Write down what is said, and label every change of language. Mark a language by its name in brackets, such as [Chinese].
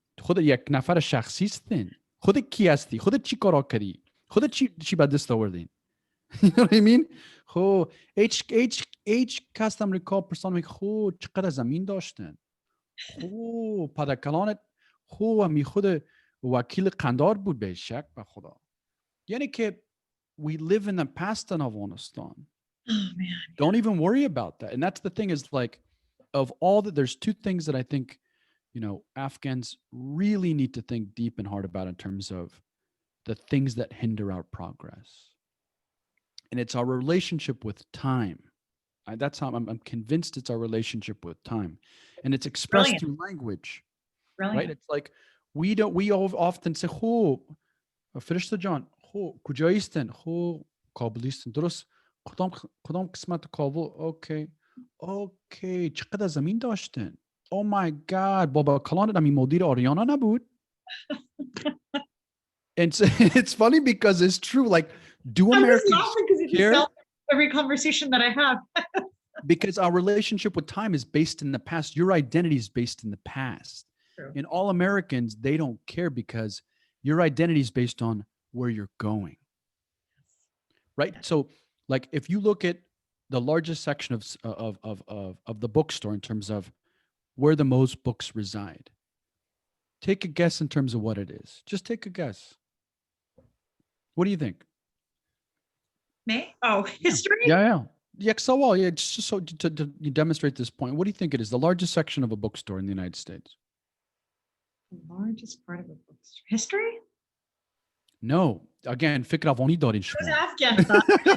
[Persian] خود یک نفر شخصی هستین. خود کی هستی؟ خود چی کارا کردی؟ خود چی به دست آوردین؟ [English] You know what I mean? [Persian] خب هیچ کس امریکا پرسان میگه خب چقدر زمین داشتن؟ خب پدر کلانت خب همی خود وکیل قندار بود به شک به خدا. یعنی که [English] we live in the past in Afghanistan. Oh man. Don't even worry about that. And that's the thing is like, of all that, there's two things that I think, you know, Afghans really need to think deep and hard about in terms of the things that hinder our progress. And it's our relationship with time. That's how I'm convinced it's our relationship with time. And it's expressed through language. Brilliant. Right? It's like, we often say, oh, [Persian] فرشته جان خب کجایستن؟ خب کابلیستن. درست کدام قسمت کابل؟ اوکی چقدر زمین داشتن؟ [English] Oh my God [Persian] بابا کلانت همین مدیر آریانا نبود؟ [English] And so, it's funny because it's true. Like, do Americans care? Every conversation that I have. Because our relationship with time is based in the past. Your identity is based in the past. True. And all Americans, they don't care because your identity is based on where you're going. Right? So, like, if you look at the largest section of the bookstore in terms of where the most books reside, take a guess in terms of what it is. Just take a guess. What do you think? Me? Oh, history? Yeah. So well, yeah, just so to demonstrate this point, what do you think it is? The largest section of a bookstore in the United States? The largest part of a bookstore. History? No. [Persian] Again, فکر افغانی دارین شما.